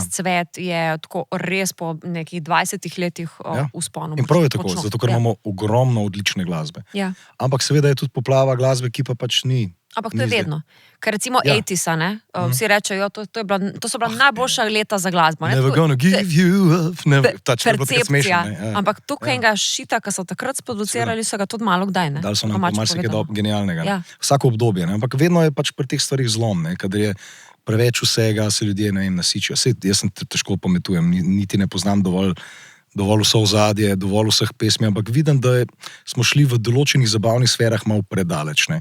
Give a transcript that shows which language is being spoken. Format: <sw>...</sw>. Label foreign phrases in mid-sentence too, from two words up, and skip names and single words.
<sl>cvet je tako res po nekih 20 letih Ja. vzponu. In prav je tako, Močno. zato ker Ja. imamo ogromno odlične glasbe. Ja. Ampak seveda je tudi poplava glasbe, ki pa pač ni Ampak to je Ni zdaj. vedno. Ker recimo Ja. 80-a, ne, vsi rečejo, to so bila najboljša leta za glasbo. Ne? Never To-</sl> <en>gonna give you up, never.</en> <sl>Ta je bilo takrat smešno, Percepcija. ne, ja. Ampak tukaj enega šita, ki so takrat sproducirali, so ga tudi malo kdaj. Ne? Dali so nam Domače marsikaj povedano. genialnega. Ja. Ja. Vsako obdobje, ne? Ampak vedno je pač pri teh stvarih zlom, ne? Kadar je preveč vsega, se ljudje, ne vem, nasičijo. Sej, jaz sem težko pametujem, niti ne poznam dovolj vso ozadje, dovolj vseh pesmi, ampak vidim, da smo šli v določenih zabavnih sferah malo predaleč, ne?</sl>